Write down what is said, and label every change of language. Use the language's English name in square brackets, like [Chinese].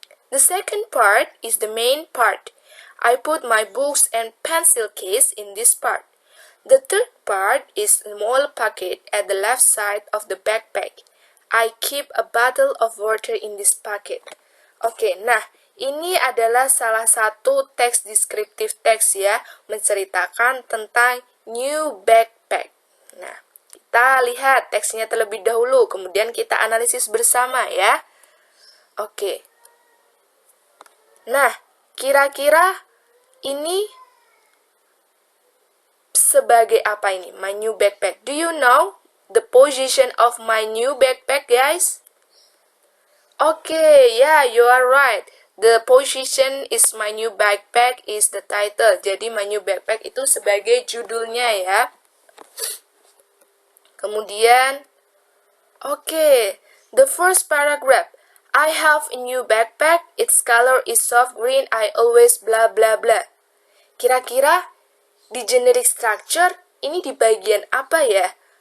[English] The second part is the main part. I put my books and pencil case in this part. The third part is a small pocket at the left side of the backpack. I keep a bottle of water in this pocket. [Indonesian] Oke, nah ini adalah salah satu teks deskriptif teks ya, menceritakan tentang new backpack. Nah, kita lihat teksnya terlebih dahulu, kemudian kita analisis bersama ya. Oke. Nah, kira-kira ini sebagai apa ini? [English] My new backpack. Do you know the position of my new backpack, guys? Okay, yeah, you are right. The position is my new backpack is the title. [Indonesian] Jadi [English] my new backpack [Indonesian] itu sebagai judulnya ya. Kemudian, [English] okay, the first paragraph. I have a new backpack. Its color is soft green. I always blah blah blah. [Indonesian] Kira-kira di generic structure ini di bagian apa ya?